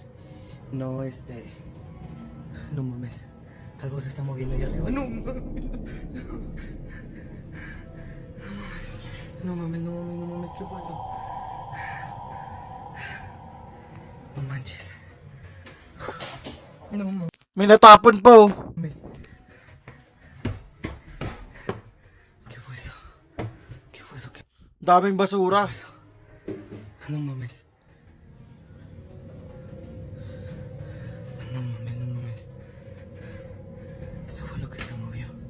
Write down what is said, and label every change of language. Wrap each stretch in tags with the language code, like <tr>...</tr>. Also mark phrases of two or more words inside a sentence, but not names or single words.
<es>No, no mames. Algo se está moviendo allá arriba. No mames. No mames. ¿Qué fue eso? No manches. No mames.</es> <tl>May natapon pa oh.</tl> <es>¿Qué fue eso? ¿Qué fue eso? ¿Qué</es> <tl>Daming basura.</tl> <es>fue eso? No mames. No mames. Eso fue lo que se movió.</es>